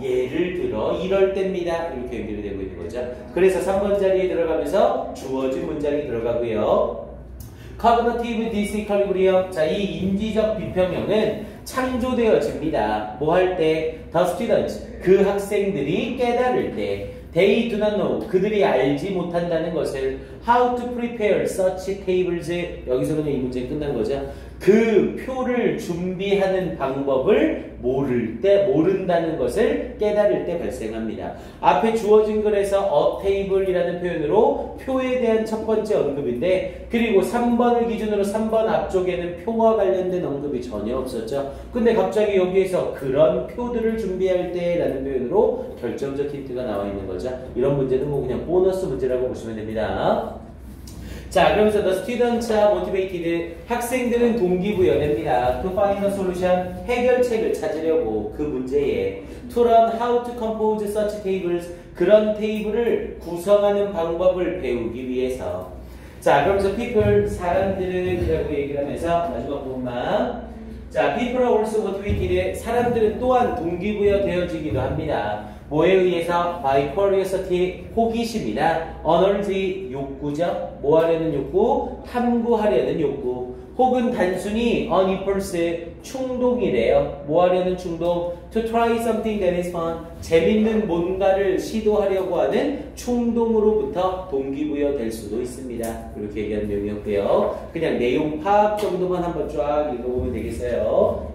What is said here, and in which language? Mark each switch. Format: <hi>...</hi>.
<ko>예를 들어 이럴 때입니다. 이렇게 연결이 되고 있는 거죠. 그래서 3번 자리에 들어가면서 주어진 문장이 들어가고요.</ko> <en>cognitive disequilibrium.</en> <ko>자, 이 인지적 비평형은 창조되어집니다. 뭐 할 때?</ko> <en>The students,</en> <ko>그 학생들이 깨달을 때.</ko> <en>They do not know,</en> <ko>그들이 알지 못한다는 것을</ko> <en>how to prepare such tables.</en> <ko>여기서 그냥 이 문제 끝난 거죠. 그 표를 준비하는 방법을 모른다는 것을 깨달을 때 발생합니다. 앞에 주어진 글에서</ko> <en>a table</en> <ko>이라는 표현으로 표에 대한 첫 번째 언급인데, 그리고 3번을 기준으로 3번 앞쪽에는 표와 관련된 언급이 전혀 없었죠. 근데 갑자기 여기에서 그런 표들을 준비할 때 라는 표현으로 결정적 힌트가 나와 있는 거죠. 이런 문제는 뭐 그냥 보너스 문제라고 보시면 됩니다.</ko> <en>자, 그러면서 the students are motivated,</en> <ko>학생들은 동기부여됩니다.</ko> <en>to find a solution,</en> <ko>해결책을 찾으려고 그 문제에</ko> <en>to learn how to compose such tables,</en> <ko>그런 테이블을 구성하는 방법을 배우기 위해서. 자, 그러면서 people, 사람들이라고 얘기를 하면서 마지막 부분만. 자,</ko> <en>people are also motivated,</en> <ko>사람들은 또한 동기부여 되어지기도 합니다. 뭐에 의해서?</ko> <en>by curiosity,</en> <ko>호기심이나</ko> <en>energy,</en> <ko>욕구죠. 뭐 하려는 욕구? 탐구하려는 욕구. 혹은 단순히</ko> <en>an impulse,</en> <ko>충동이래요. 뭐 하려는 충동?</ko> <en>to try something that is fun,</en> <ko>재밌는 뭔가를 시도하려고 하는 충동으로부터 동기부여 될 수도 있습니다. 이렇게 얘기하는 내용이었고요. 그냥 내용 파악 정도만 한번 쫙 읽어보면 되겠어요.</ko>